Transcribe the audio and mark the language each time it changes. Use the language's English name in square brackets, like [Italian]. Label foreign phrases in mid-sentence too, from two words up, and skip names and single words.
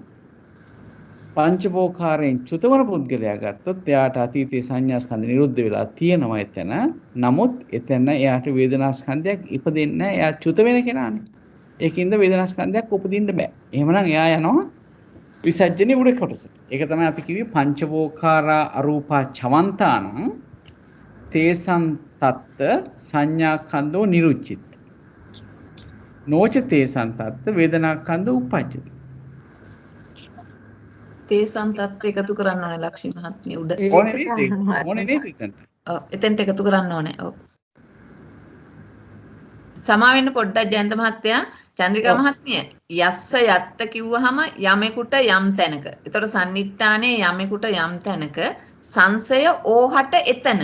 [Sinhala] පංචවෝකාරයෙන් චුතවන පුද්ගලයා ගත්තොත් එයාට අතීතයේ සංඥා ස්කන්ධ නිරුද්ධ වෙලා තියෙනවා එතන. නමුත් එතන එයාට වේදනා ස්කන්ධයක් ඉපදෙන්නේ නැහැ. එයා චුත වෙන කෙනානේ. ඒකින්ද වේදනා ස්කන්ධයක් උපදින්න බෑ. එහෙමනම් එයා යනවා විසර්ජනේ උඩ කොටසට. ඒක තමයි අපි කිව්වේ [Pali] පංචවෝකාරා අරූපා චවන්තානං තේසං තත්ත සංඥාඛන්தோ නිරුච්චිත. නොච තේසං තත්ත වේදනාඛන්தோ උප්පජ්ජති. [Sinhala] තේසම් තත් එකතු කරන්න ඕනේ ලක්ෂ්මී මහත්මිය උඩ. ඕනේ නේද එතන? ඔව් එතෙන්ට එකතු කරන්න ඕනේ. ඔව්. සමා වෙන්න පොඩ්ඩක් ජයන්ත මහත්තයා චන්ද්‍රිකා මහත්මිය [Pali] යස්ස යත්ත [Sinhala] කිව්වහම යමෙකුට යම් තැනක. ඒතකොට සම්නිට්ඨානේ යමෙකුට යම් තැනක සංසය ඕහට එතන.